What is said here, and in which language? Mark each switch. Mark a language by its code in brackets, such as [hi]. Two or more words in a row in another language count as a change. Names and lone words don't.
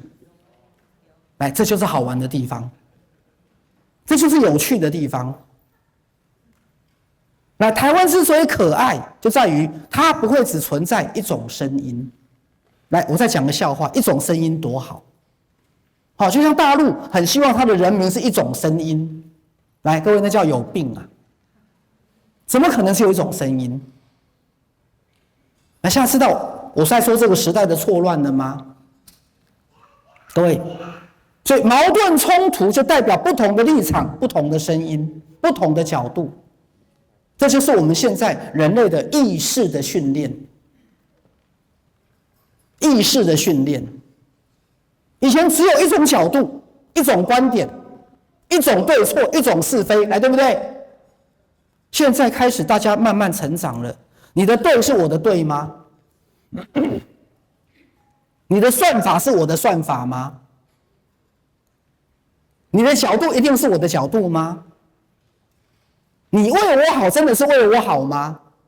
[zh] 來，這就是好玩的地方，這就是有趣的地方。那台灣之所以可愛，就在於它不會只存在一種聲音。來，我再講個笑話，一種聲音多好。好，就像大陸很希望他的人民是一種聲音。來，各位，那叫有病啊！怎麼可能是有一種声音？那现在知道我是在說這個時代的錯亂了嗎？各位，所以矛盾衝突就代表不同的立場、不同的聲音、不同的角度，這就是我們現在人類的意識的訓練。意識的訓練，以前只有一種角度、一種觀點、一種對錯、一種是非，來，對不對？現在開始大家慢慢成長了。你的對是我的對嗎？你的算法是我的算法嗎？你的角度一定是我的角度嗎？你為我好，真的是為我好嗎？